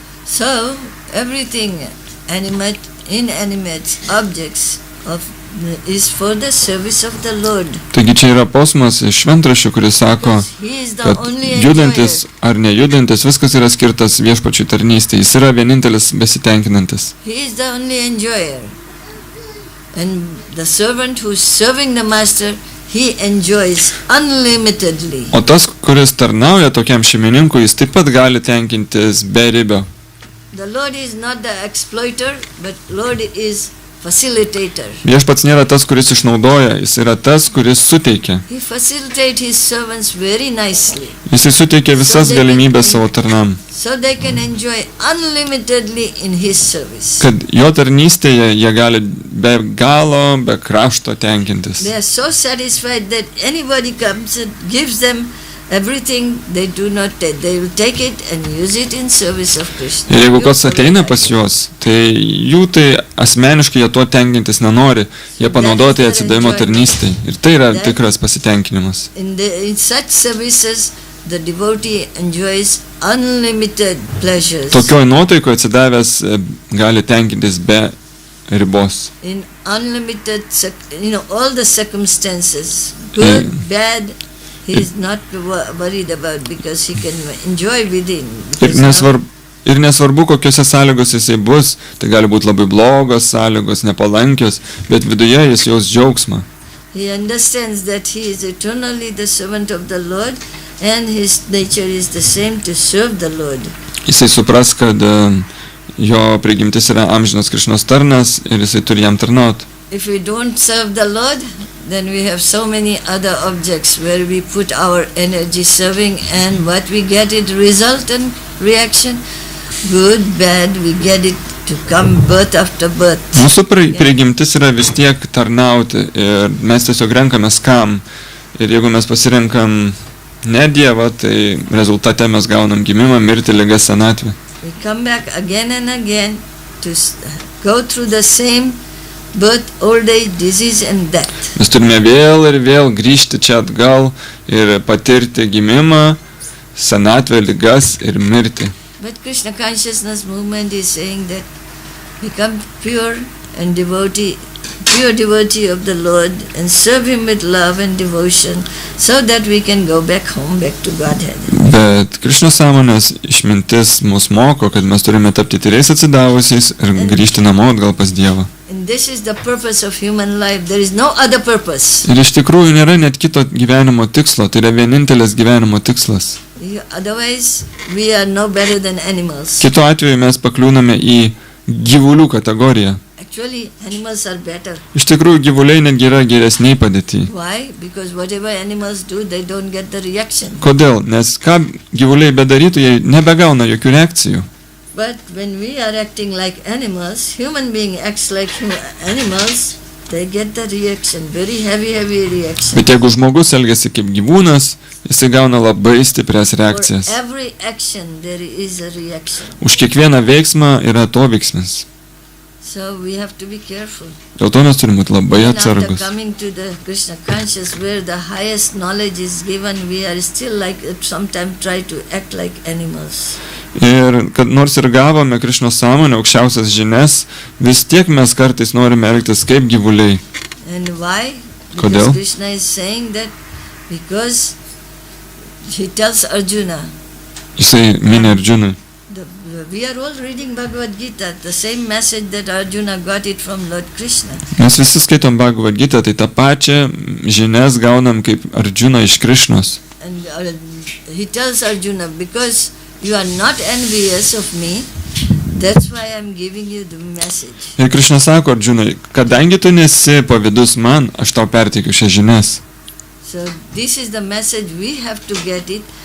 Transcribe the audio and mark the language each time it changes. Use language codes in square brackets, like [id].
[en] So everything inanimate objects is for the service of the Lord. [lt] Taigi čia yra posmas iš šventraščių, kuris sako, [en] He is the [lt] kad [en] only [lt] judantis [en] enjoyer. [lt] ar nejudantis, viskas yra skirtas viešpačiui tarnystei. Jis yra vienintelis besitenkinantis. [en] He is the only enjoyer. And the servant who is serving the master, he enjoys unlimitedly. [lt] O tas, kuris tarnauja tokiam šeimininkui, jis taip pat gali tenkintis be ribio. [en] The Lord is not the exploiter, but Lord is facilitator. [lt] Viešpats nėra tas, kuris išnaudoja, jis yra tas, kuris suteikia. [en] He facilitates his servants very nicely, [lt] Jisai suteikia visas galimybės savo tarnam, [en] so they can enjoy unlimitedly in his service. [lt] kad jo tarnystėje jie gali be galo, be krašto tenkintis. [en] They are so satisfied that anybody comes and gives them everything, they do not take. They will take it and use it in service of Krishna. [lt] Ir jeigu kas ateina pas juos, tai jų tai asmeniškai jie tuo tenkintis nenori, jie panaudoja tai atsidavimo tarnystai. Ir tai yra tikras pasitenkinimas. [en] In such services, the devotee enjoys unlimited pleasures. [lt] Tokioj nuotaikoje atsidavęs gali tenkintis be ribos. [en] In unlimited, all the circumstances, good, bad, he is not worried about because he can enjoy within. [lt] Ir nesvarbu, kokiose sąlygose jisai bus, tai gali būti labai blogos sąlygos, nepalankios, bet viduje jis jaus džiaugsmą. [en] He understands that he is eternally the servant of the Lord and his nature is the same to serve the Lord. [lt] Jisai supras, kad jo prigimtis yra amžinas Krišnos tarnas ir jisai turi jam tarnauti. [en] If we don't serve the Lord, then we have so many other objects where we put our energy serving, and what we get it result and reaction, good, bad, we get it to come birth after birth. [lt] Mūsų prigimtis yra vis tiek tarnauti ir mes tiesiog renkamės kam. Ir jeigu mes pasirenkam ne Dievą, tai rezultate mes gaunam gimimą, mirtį, ligą, senatvę. [en] We come back again and again to go through the same birth, old age, disease and death. [lt] Mes turime vėl ir vėl grįžti čia atgal ir patirti gimimą, senatvę, ligas ir mirtį. [en] But Krishna consciousness movement is saying that become pure and pure devotee of the Lord and serve Him with love and devotion so that we can go back home, back to Godhead. [lt] Bet Krishna sąmonės išmintis mus moko, kad mes turime tapti tyriais atsidavusiais ir grįžti namo atgal pas Dievą. [en] And this is the purpose of human life. There is no other purpose. [lt] Ir iš tikrųjų nėra net kito gyvenimo tikslo, tai yra vienintelis gyvenimo tikslas. [en] Otherwise, we are no better than animals. [lt] Kitu atveju mes pakliūname į gyvulių kategoriją. [en] Actually, animals are better. [lt] Iš tikrųjų, gyvuliai netgi yra geresniai padėti. [en] Why? Because whatever animals do, they don't get the reaction. [lt] Kodėl? Nes ką gyvuliai bedarytų, jie nebegauna jokių reakcijų. [en] But when we are acting like animals, human being acts like animals, they get the reaction, very heavy reaction. [lt] Bet jeigu žmogus elgiasi kaip gyvūnas, jisai gauna labai stiprias reakcijas. [en] For every action there is a reaction. [lt] Už kiekvieną veiksmą yra atoveiksmis. [en] So we have to be careful. [lt] Dėl to mes turime būti labai [en] And after [lt] atsargus. [en] coming to the Krishna conscious, where the highest knowledge is given, we are still like sometimes try to act like animals. [lt] Ir kad nors ir gavome Krišno sąmonę, aukščiausias žinias, vis tiek mes kartais norime elgtis kaip gyvuliai. [en] And why? [lt] Kodėl? [en] Because Krishna is saying that because he tells Arjuna, [lt] Jisai mini Arjunai. [en] we are all reading Bhagavad Gita, the same message that Arjuna got it from Lord Krishna. [lt] Mes visi skaitom Bhagavad Gita, tai tą pačią žinias gaunam kaip Arjuna iš Krišnos. [en] And he tells Arjuna, because you are not envious of me, that's why I am giving you the message. [lt] Ir Krišna sako Arjunai, kadangi tu nesi pavydus man, aš tau perteikiu šias žinias. [en] So this is the message, we have to get it.